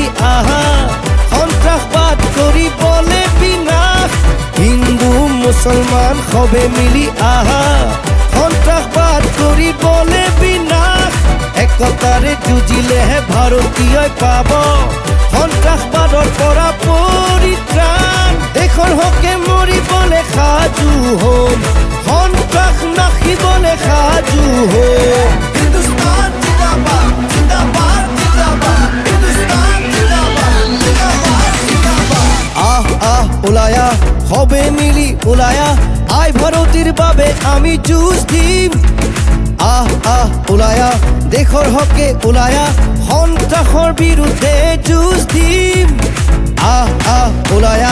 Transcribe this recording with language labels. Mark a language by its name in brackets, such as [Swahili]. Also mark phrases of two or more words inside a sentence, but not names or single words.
[Assamese] আহা সন্ত্ৰাসবাদ কৰিবলে বিনাশ হিন্দু মুছলমান সবে মিলি আহা সন্ত্ৰাসবাদ কৰিবলে বিনাশ একতাৰে যুঁজিলেহে ভাৰতীয়ই পাব সন্ত্ৰাসবাদৰ পৰা পৰিত্ৰাণ দেশৰ হকে মৰিবলে সাজু হম সন্ত্ৰাস নাখিবলে সাজু হম [Hindi] हिंदुस्तान जिंदाबाद जिंदाबाद जिंदाबाद हिंदुस्तान जिंदाबाद जिंदाबाद जिंदाबाद [Assamese] আহ আহ ওলায়া সবে মিলি ওলায়া আই ভাৰতীৰ বাবে আমি যুঁজ দিম আহ আহ ওলায়া দেশৰ হকে ওলায়া সন্ত্ৰাসৰ বিৰুদ্ধে যুঁজ দিম আহ আহ ওলায়া